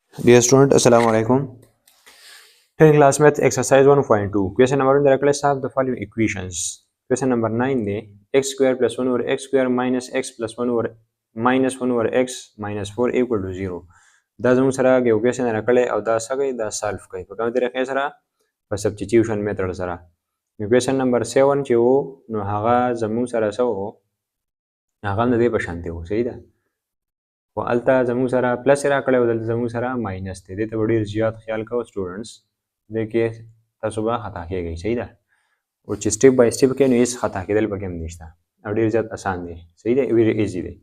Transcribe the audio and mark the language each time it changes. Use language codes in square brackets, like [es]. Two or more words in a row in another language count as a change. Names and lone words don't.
[en] Dear student, Assalamu alaikum. Here in class math exercise 1.2. Question number 1. Directly solve the following equations. Question number 9 de x square plus 1 over x square minus x plus 1 over minus 1 over x minus 4 equal to 0. [ps] دا زموږ سره یو question راکړی او دا څه کوي دا solve کوي په کومه طریقې سره په [en] substitution method [ps] سره. [en] Question number 7 [ps] چې وو نو هغه زموږ سره څه وو هغه نه دی په شان دی وو صحیح ده. خو هلته زموږ سره پلس راکړی او دلته زموږ سره ماینس دی. دې ته به ډېر زیات خیال کوو سټوډنټس. دې کې تاسو به خطا کیږئ صحیح ده. او چې [en] step by step [ps] کوئ نو هېڅ خطا کېدل پکې هم نشته او ډېر زیات اسان دی صحیح دی [en] very easy [ps] دی.